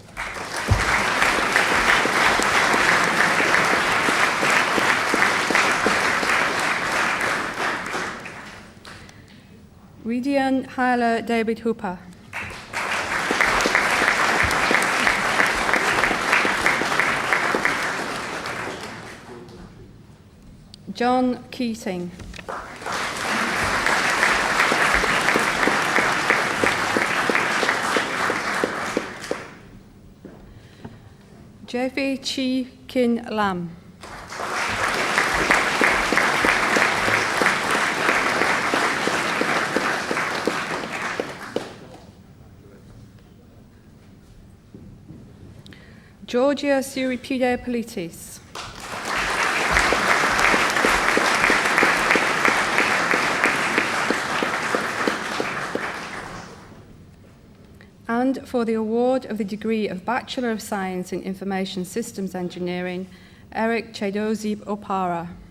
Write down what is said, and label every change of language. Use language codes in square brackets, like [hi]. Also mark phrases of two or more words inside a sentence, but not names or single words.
[en] Ridian Hyla David Hooper. John Keating. Jeffy Chi Kin Lam. Georgia Suripide Politis. And for the award of the degree of Bachelor of Science in Information Systems Engineering, Eric Chedozib Opara.